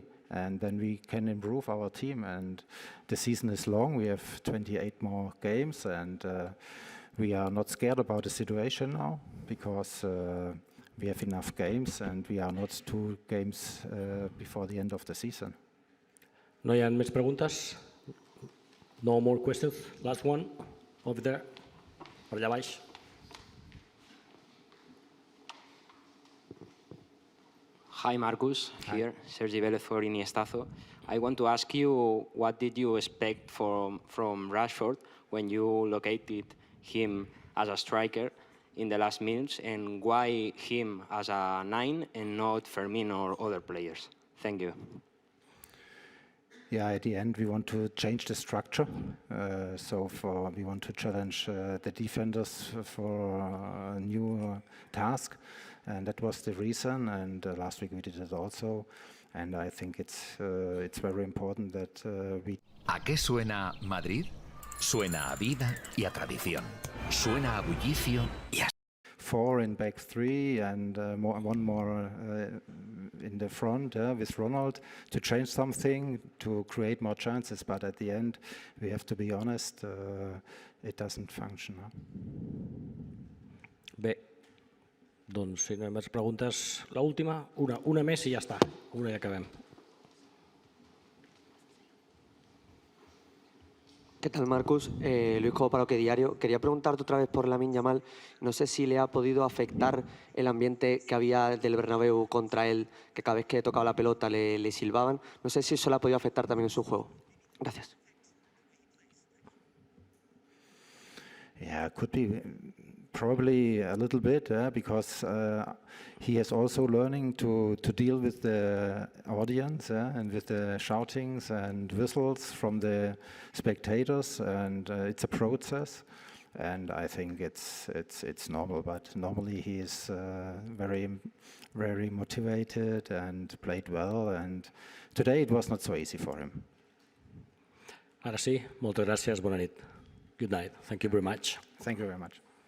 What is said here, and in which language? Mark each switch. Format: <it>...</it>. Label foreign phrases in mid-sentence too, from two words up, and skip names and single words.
<en>And then we can improve our team. And the season is long. We have 28 more games, and we are not scared about the situation now because we have enough games, and we are not 2 games before the end of the season.</en> <ca>No hi ha més preguntes?</ca> <en>No more questions? Last one, over there,</en> <ca>per allà baix.</ca> <en>Hi, Marcus. Here, Sergi Vélez for Iniestazo. I want to ask you, what did you expect from Rashford when you located him as a striker in the last minutes, and why him as a 9 and not Firmino or other players? Thank you. Yeah, at the end we want to change the structure. We want to challenge the defenders for a new task, and that was the reason. And last week we did it also. And I think it's very important that we.</en> <es>¿A qué suena Madrid? Suena a vida y a tradición. Suena a bullicio y a...</es> <en>4 in back 3 and one more in the front with Ronald to change something, to create more chances. But at the end, we have to be honest, it doesn't function.</en> <ca>Bé, doncs si no hi ha més preguntes, l'última, una més i ja està, una i acabem.</ca> <es>¿Qué tal, Marcus? Luis Cobo para OK Diario. Quería preguntarte otra vez por Lamine Yamal. No sé si le ha podido afectar el ambiente que había del Bernabéu contra él, que cada vez que tocaba la pelota le silbaban. No sé si eso le ha podido afectar también en su juego. Gracias.</es> <en>Yeah, could be probably a little bit, because he is also learning to deal with the audience and with the shoutings and whistles from the spectators, and it's a process. And I think it's normal, but normally he is very motivated and played well, and today it was not so easy for him.</en> <ca>Ara sí, moltes gràcies, bona nit.</ca> <en>Good night. Thank you very much. Thank you very much.</en>